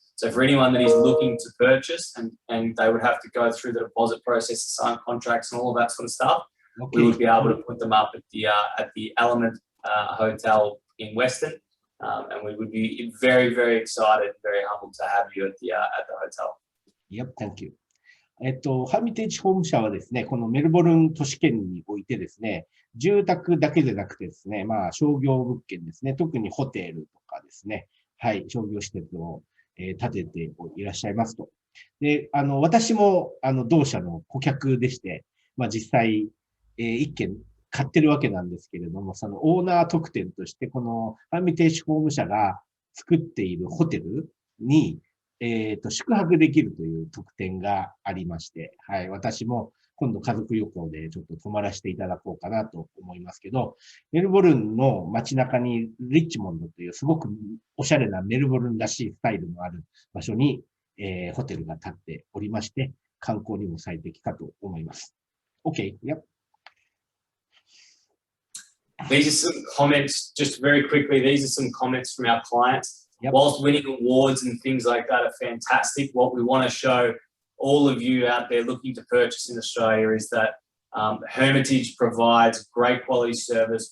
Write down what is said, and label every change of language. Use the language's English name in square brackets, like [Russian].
[English] So for anyone that is looking to purchase and they would have to go through the deposit process, sign contracts and all of that sort of stuff, we would be able to put them up at the Element Hotel in Western, and we would be very, very excited, very humbled to have you at the hotel. Yep, thank you. [Japanese] ファミテージホーム社はですね、このメルボルン都市圏においてですね、住宅だけでなくてですね、商業物件ですね、特にホテルとかですね、商業施設を建てていらっしゃいますと。で、私も同社の顧客でして、実際一軒買ってるわけなんですけれども、そのオーナー特典として、このファミテージホーム社が作っているホテルに、宿泊できるという特典がありまして、私も今度家族旅行でちょっと泊まらせていただこうかなと思いますけど、メルボルンの街中にリッチモンドというすごくおしゃれなメルボルンらしいスタイルのある場所に、ホテルが建っておりまして、観光にも最適かと思います。 [English] OK, yep. These are some comments, just very quickly, these are some comments from our clients. Yep. Whilst winning awards and things like that are fantastic, what we want to show all of you out there looking to purchase in Australia is that Hermitage provides great quality service.